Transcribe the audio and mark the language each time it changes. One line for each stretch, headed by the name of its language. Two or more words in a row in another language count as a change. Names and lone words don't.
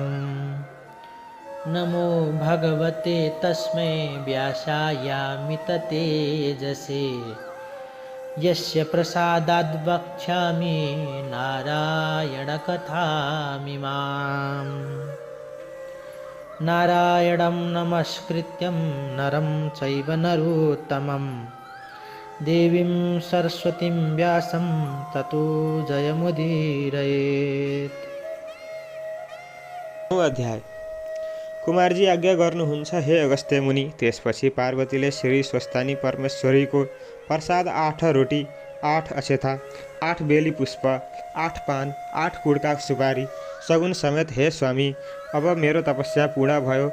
Sanskrit: नमो भगवते तस्मै व्यासायामिततेजसे यस्य प्रसादाद् वक्ष्यामि नारायणकथामिमाम्। नारायणं नमस्कृत्यं नरं चैव नरोत्तमं देवीं सरस्वतीं व्यासं ततो जयमुदीरयेत्।
Nepali: अध्याय कुमारजी आज्ञा गर्नुहुन्छ हे अगस्त्य मुनि। त्यसपछि पार्वतीले श्री स्वस्तानी परमेश्वरीको प्रसाद 8 रोटी 8 अक्षता 8 बेली पुष्प 8 पान 8 कुडका सुपारी सगुन समेत हे स्वामी, अब मेरो तपस्या पूर्ण भयो।